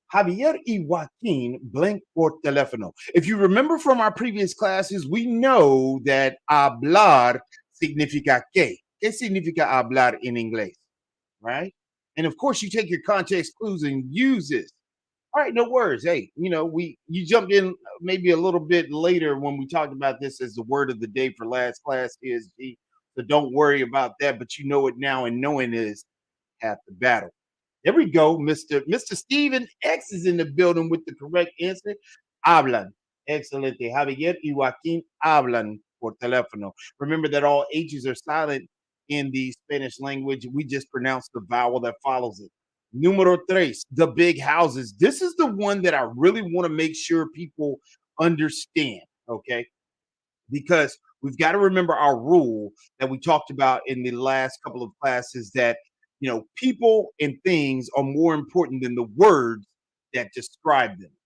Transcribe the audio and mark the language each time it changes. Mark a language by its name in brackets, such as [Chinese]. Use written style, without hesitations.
[Spanish] Javier y Joaquín blank por teléfono. [English] If you remember from our previous classes, we know that hablar [Spanish] significa qué. ¿Qué significa hablar in inglés? [English] Right? And of course, you take your context clues and use this. All right, no worries. Hey, you jumped in maybe a little bit later when we talked about this as the word of the day for last class is G. So don't worry about that, but you know it now, and knowing is half the battle. There we go. Mr. Steven X is in the building with the correct answer. [Spanish] Hablan. Excelente. Javier y Joaquín hablan por teléfono. [English] Remember that all H's are silent in the Spanish language. We just pronounce the vowel that follows it. [Spanish] Número tres, [English] the big houses. This is the one that I really want to make sure people understand. Okay, because we've got to remember our rule that we talked about in the last couple of classes, that people and things are more important than the words that describe them.